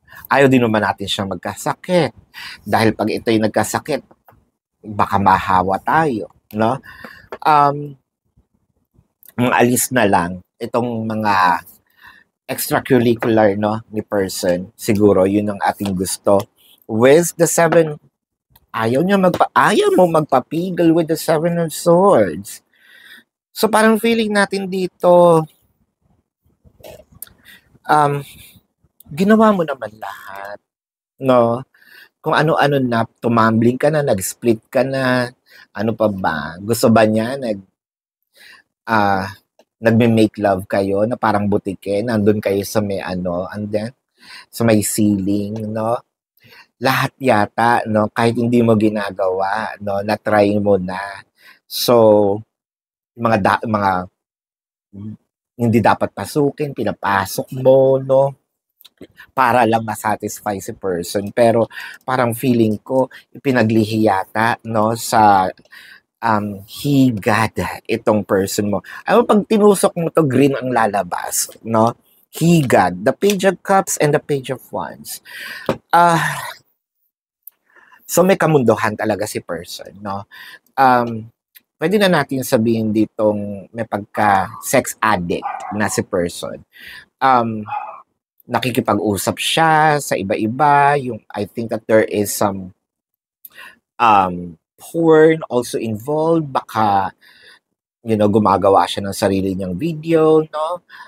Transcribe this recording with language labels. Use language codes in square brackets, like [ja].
[tl] Ayaw din naman natin siyang magkasakit. Dahil pag ito'y nagkasakit, baka mahawa tayo, no? Alis na lang itong mga extracurricular, no, ni person. Siguro yun ang ating gusto. With the Seven, ayaw mo magpapigil with the Seven of Swords. So parang feeling natin dito, ginawa mo naman lahat, no? Kung ano-ano na, tumambling ka na, nag-split ka na, ano pa ba? Gusto ba niya nagme-make love kayo na parang butike, nandun kayo sa may and then sa may ceiling, no? lahat yata, no, kahit hindi mo ginagawa, no, na-try mo na. So, mga hindi dapat pasukin, pinapasok mo, no, para lang ma-satisfy si person. Pero parang feeling ko, ipinaglihi yata, no, sa higad itong person mo. Ano pag tinusok mo to, green ang lalabas, no? Higad, the page of cups and the page of wands. So may kamunduhan talaga si person, no? Pwede na natin sabihin ditong may pagka-sex addict na si person. Nakikipag-usap siya sa iba-iba. [en] I think that there is some porn also involved. [tl] Baka, gumagawa siya ng sarili niyang video, no?